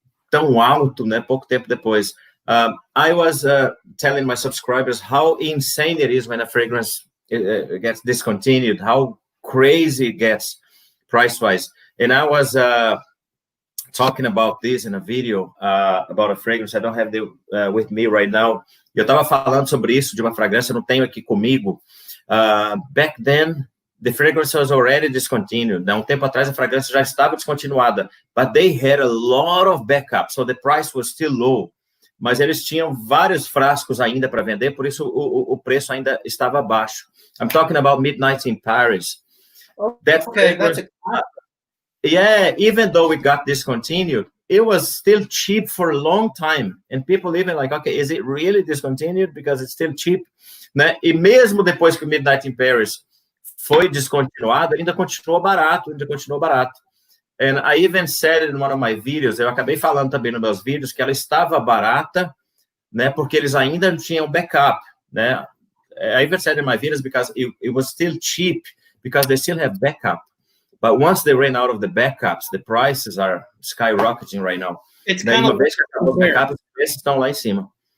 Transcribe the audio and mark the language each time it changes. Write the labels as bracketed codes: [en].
[pt] tão alto, né? Pouco tempo depois. [en] I was telling my subscribers how insane it is when a fragrance gets discontinued, how crazy it gets price-wise. And I was talking about this in a video about a fragrance. I don't have it with me right now. [pt] Eu estava falando sobre isso, de uma fragrância, não tenho aqui comigo. [en] Back then, the fragrance was already discontinued. [pt] Um tempo atrás, a fragrância já estava descontinuada. [en] But they had a lot of backup, so the price was still low. [pt] Mas eles tinham vários frascos ainda para vender, por isso o preço ainda estava baixo. [en] I'm talking about Midnight in Paris. That fragrance, yeah, even though it got discontinued, it was still cheap for a long time. And people even like, okay, is it really discontinued? Because it's still cheap. [pt] Né? E mesmo depois que o Midnight in Paris foi descontinuado, ainda continuou barato, [en] And I even said it in one of my videos, [pt] eu acabei falando também nos meus vídeos, que ela estava barata, né, porque eles ainda não tinham backup, né? [en] I even said in my videos because it was still cheap, because they still have backup. But once they ran out of the backups, the prices are skyrocketing right now. It's kind of [pt] vez que acabou o backup, os preços estão lá em cima.